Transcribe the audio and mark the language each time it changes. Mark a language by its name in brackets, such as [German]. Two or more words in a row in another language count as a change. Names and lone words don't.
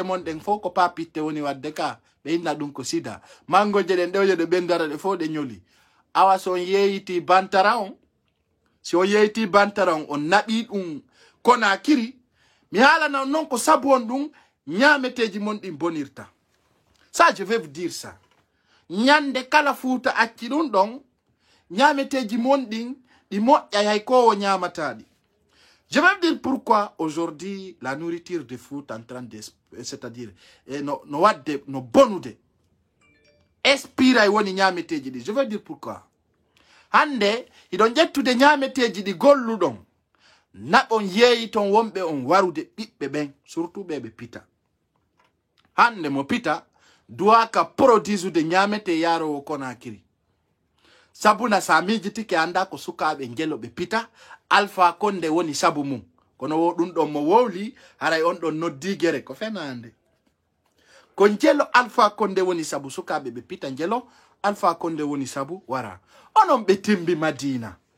[Fula] mon ɗen fof ko papitte woni wadde ka ɓe inna ɗum ko sida mangoje ɗen ɗewje ɗe ɓendara ɗe fof ɗe ñoli awa so on yeeyiti bantara on si on yeeyti bantara on naɓi ɗum Conakry mi haalana on noon ko sabu on ɗum ñameteji mon ɗin bonirta [French] ça je vais vous dire ça [Fula] ñande kala Fuuta acci ɗum ɗon ñameteji mon ɗin ɗi moƴƴay hay kowo ñamataɗi [French] je vais vous dire pourquoi aujourd'hui la nourriture de Fouta en train de c'est-à-dire [Fula] no wadde no bonude espira e woni ñameteji ɗi [French] je vais dire [Fula] pourquoi hande iɗon ƴettude ñameteji ɗi golluɗon naɓon yeeyi ton wonɓe on warude ɓiɓɓe ɓen surtout ɓeɓe pita hande mo pita duwaka produisude ñamete yarowo Conakry sabuna sa mijitike anda ko sukaɓe ngeloɓe pita Alpha Condé woni sabu mum kono wo ɗum ɗon mo wowli haray on ɗon noddigere ko fenande ko njelo Alpha Condé woni sabu sukaɓe ɓe pita njelo Alpha Condé woni sabu wara onon ɓe timbi Madina